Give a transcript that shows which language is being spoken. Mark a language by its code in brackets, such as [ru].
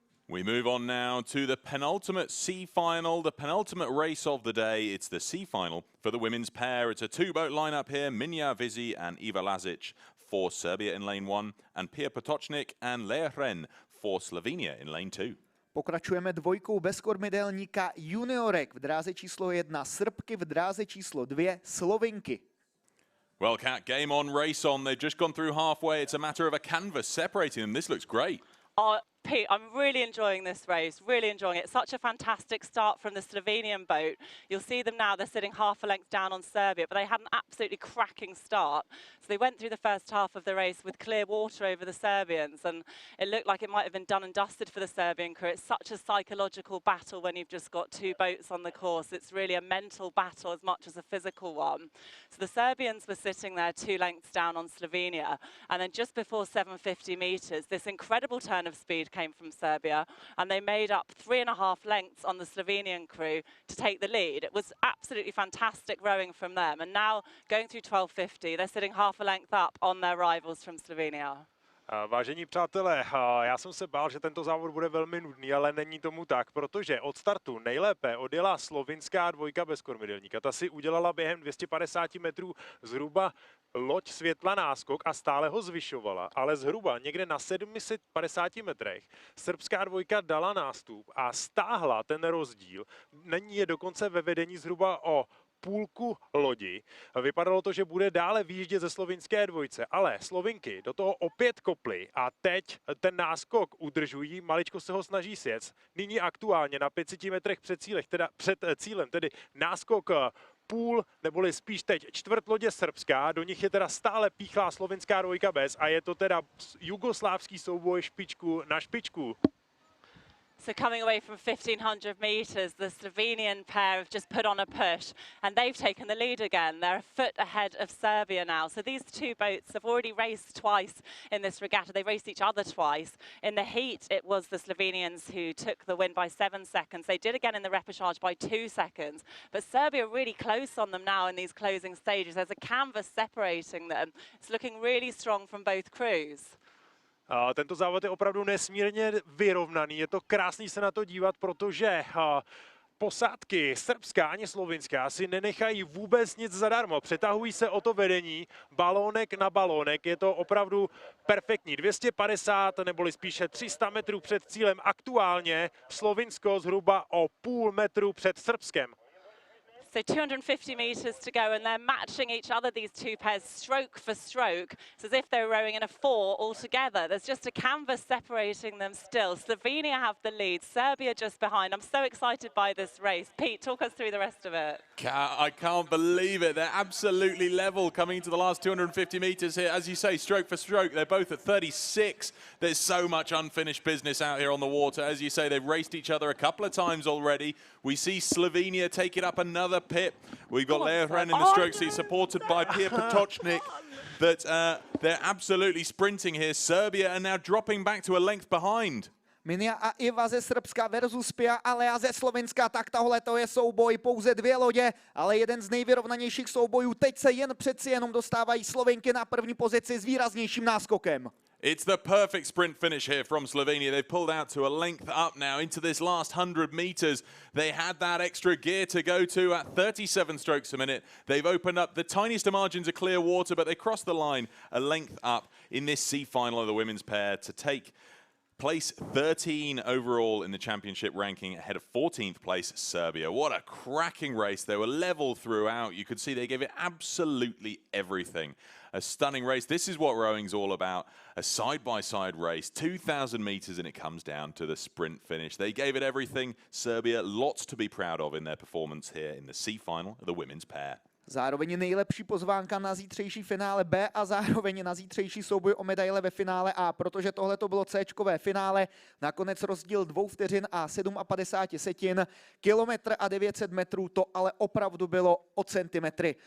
[en] We move on now to the penultimate C final, the penultimate race of the day. It's the C final for the women's pair. It's a two-boat lineup here, Minja Vizi and Iva Lazic for Serbia in lane 1, and Pia Potočnik and Lea Hren for Slovenia in lane 2. [cs] Pokračujeme dvojkou bezkormidelníka juniorek. V dráze číslo 1 Srbky, v dráze číslo 2 Slovinky. [en] Well, Kat, game on, race on. They've just gone through halfway. It's a matter of a canvas separating them. This looks great. Pete, I'm really enjoying this race, really enjoying it. Such a fantastic start from the Slovenian boat. You'll see them now, they're sitting half a length down on Serbia, but they had an absolutely cracking start. So they went through the first half of the race with clear water over the Serbians, and it looked like it might have been done and dusted for the Serbian crew. It's such a psychological battle when you've just got two boats on the course. It's really a mental battle as much as a physical one. So the Serbians were sitting there 2 lengths down on Slovenia, and then just before 750 meters, this incredible turn of speed came from Serbia, and they made up 3.5 lengths on the Slovenian crew to take the lead. It was absolutely fantastic rowing from them, and now going through 1250, they're sitting half a length up on their rivals from Slovenia. [cs] Vážení přátelé, já jsem se bál, že tento závod bude velmi nudný, ale není tomu tak, protože od startu nejlépe odjela slovinská dvojka bez kormidelníka. Ta si udělala během 250 metrů zhruba loď světla náskok a stále ho zvyšovala, ale zhruba někde na 750 metrech srbská dvojka dala nástup a stáhla ten rozdíl. Není je dokonce ve vedení zhruba o půlku lodi. Vypadalo to, že bude dále výjíždět ze slovinské dvojce, ale Slovinky do toho opět koply a teď ten náskok udržují, maličko se ho snaží sjet. Nyní aktuálně na 500 metrech před cílem, tedy náskok půl, neboli spíš teď čtvrt lodě srbská, do nich je teda stále píchlá slovinská dvojka bez a je to teda jugoslávský souboj špičku na špičku. [en] So coming away from 1,500 metres, the Slovenian pair have just put on a push, and they've taken the lead again. They're a foot ahead of Serbia now. So these two boats have already raced twice in this regatta. They raced each other twice. In the heat, it was the Slovenians who took the win by 7 seconds. They did again in the repechage by 2 seconds. But Serbia are really close on them now in these closing stages. There's a canvas separating them. It's looking really strong from both crews. [cs] Tento závod je opravdu nesmírně vyrovnaný, je to krásný se na to dívat, protože posádky srbská ani slovinská si nenechají vůbec nic zadarmo. Přetahují se o to vedení, balónek na balónek, je to opravdu perfektní. 250 neboli spíše 300 metrů před cílem, aktuálně Slovinsko zhruba o půl metru před Srbskem. [en] So 250 metres to go, and they're matching each other, these two pairs, stroke for stroke. It's as if they're rowing in a 4 altogether. There's just a canvas separating them still. Slovenia have the lead, Serbia just behind. I'm so excited by this race. Pete, talk us through the rest of it. I can't believe it. They're absolutely level coming into the last 250 metres here. As you say, stroke for stroke, they're both at 36. There's so much unfinished business out here on the water. As you say, they've raced each other a couple of times already. We see Slovenia take it up another pip. We've got Lea Hren in the stroke seat, supported by Pia Potočnik. That they're absolutely sprinting here. Serbia are now dropping back to a length behind. [cs] Minja a Iva ze Srbska versus Pia a Lea ze Slovenska, tak tohle to je souboj, pouze 2 lodě, ale jeden z nejvyrovnanějších soubojů. Teď se jen přeci jenom dostávají Slovenky na první pozici s výraznějším náskokem. [en] It's the perfect sprint finish here from Slovenia. They've pulled out to a length up now into this last 100 meters. They had that extra gear to go to at 37 strokes a minute. They've opened up the tiniest of margins of clear water, but they crossed the line a length up in this C final of the women's pair to take place 13 overall in the championship ranking, ahead of 14th place Serbia. What a cracking race. They were level throughout. You could see they gave it absolutely everything. A stunning race. This is what rowing's all about. A side-by-side race, 2,000 meters, and it comes down to the sprint finish. They gave it everything. Serbia, lots to be proud of in their performance here in the C final of the women's pair. [cs] Zároveň nejlepší pozvánka na zítřejší finále B a zároveň na zítřejší souboj o medaile ve finále A, protože tohle to bylo C-čkové finále, nakonec rozdíl 2 vteřin a 57 setin, kilometr a 900 metrů, to ale opravdu bylo o centimetry.